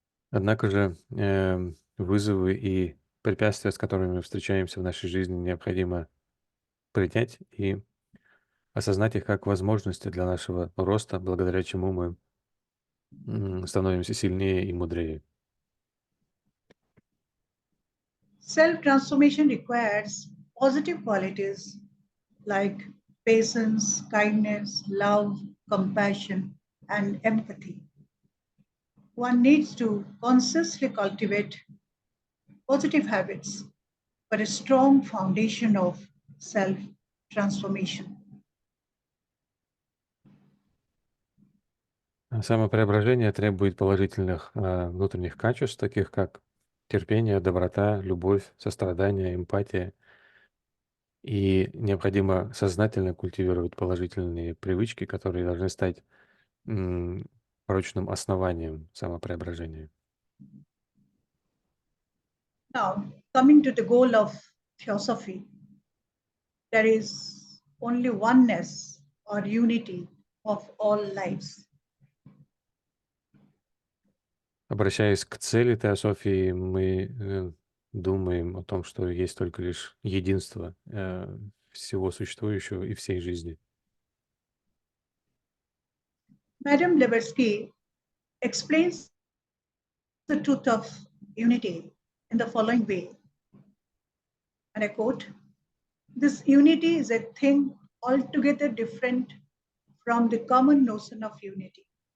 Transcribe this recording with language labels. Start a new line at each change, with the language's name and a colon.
Russian: Однако же вызовы и препятствия, с которыми мы встречаемся в нашей жизни, необходимо принять и осознать их как возможности для нашего роста, благодаря чему мы становимся сильнее и мудрее.
English: Self-transformation requires positive qualities like patience, kindness, love, compassion, and empathy. One needs to consciously cultivate positive habits for a strong foundation of self-transformation.
Russian: Самопреображение требует положительных внутренних качеств, таких как терпение, доброта, любовь, сострадание, эмпатия. И необходимо сознательно культивировать положительные привычки, которые должны стать прочным основанием самопреображения.
English: Now, coming to the goal of Theosophy, there is only oneness or unity of all lives.
Russian: Обращаясь к цели Теософии, мы думаем о том, что есть только лишь единство всего существующего и всей жизни.
English: Madame Blavatsky explains the truth of unity in the following way, and I quote, "This unity is a thing altogether different from the common notion of unity.